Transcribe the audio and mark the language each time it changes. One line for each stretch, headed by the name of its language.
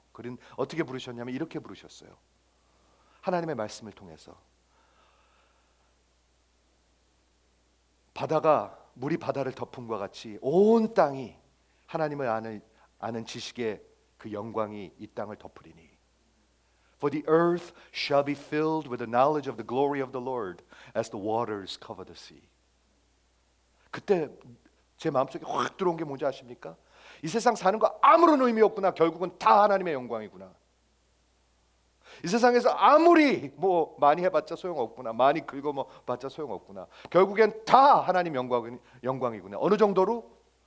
Korean: 그린 어떻게 부르셨냐면 이렇게 부르셨어요. 하나님의 말씀을 통해서 물이 바다를 덮음과 같이 온 땅이 하나님을 아는 지식의 그 영광이 이 땅을 덮으리니.
English: For the earth shall be filled with the knowledge of the glory of the Lord as the waters cover the sea.
Korean: 그때 제 마음속에 확 들어온 게 뭔지 아십니까? 이 세상 사는 거 아무런 의미 없구나. 결국은 다 하나님의 영광이구나. 이 세상에서 아무리 뭐 많이 해봤자 소용없구나. 많이 긁어봤자 소용없구나. 결국엔 다 하나님 영광이구나. 어느 정도로?